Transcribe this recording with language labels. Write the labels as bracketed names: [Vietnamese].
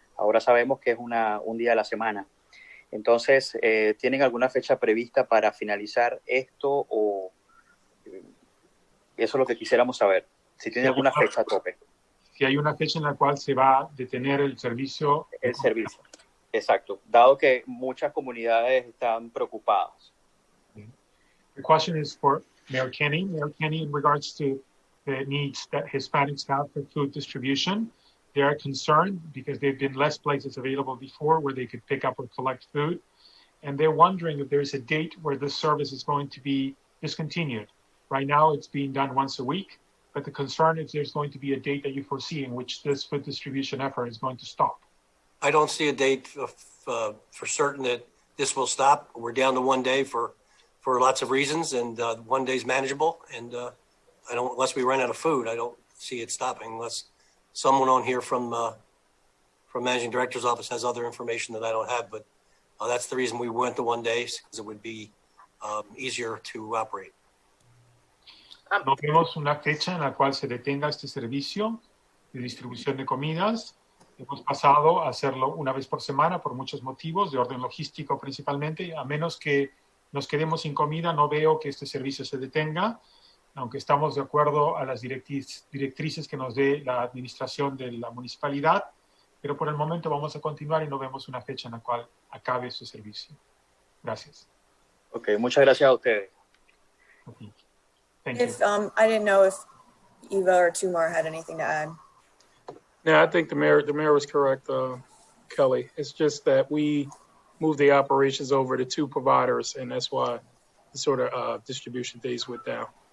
[Spanish] Ahora sabemos que es un día a la semana. Entonces, ¿tienen alguna fecha prevista para finalizar esto o eso es lo que quisiéramos saber? Si tiene alguna fecha a tope. Si hay una fecha en la cual se va a detener el servicio. El servicio, exacto. Dado que muchas comunidades están preocupadas. [English] The question is for Mayor Kenny. Mayor Kenny, in regards to the needs that Hispanics have for food distribution, they are concerned because there have been less places available before where they could pick up or collect food. And they're wondering if there's a date where this service is going to be discontinued. Right now, it's being done once a week, but the concern is there's going to be a date that you foresee in which this food distribution effort is going to stop. I don't see a date for certain that this will stop. We're down to 1 day for lots of reasons, and 1 day is manageable. And unless we run out of food, I don't see it stopping unless someone on here from managing director's office has other information that I don't have. But that's the reason we went to 1 day, because it would be easier to operate. [Spanish] No vemos una fecha en la cual se detenga este servicio de distribución de comidas. Hemos pasado a hacerlo una vez por semana por muchos motivos, de orden logístico principalmente. A menos que nos quedemos sin comida, no veo que este servicio se detenga, aunque estamos de acuerdo a las directrices que nos dé la administración de la municipalidad, pero por el momento vamos a continuar y no vemos una fecha en la cual acabe este servicio. Gracias. Ok, muchas gracias a ustedes. [English] Okay. Thank you. I didn't know if Eva or Tumar had anything to add. Yeah, I think the mayor was correct, Kelly. It's just that we moved the operations over to 2 providers, and that's why the sort of distribution days went down.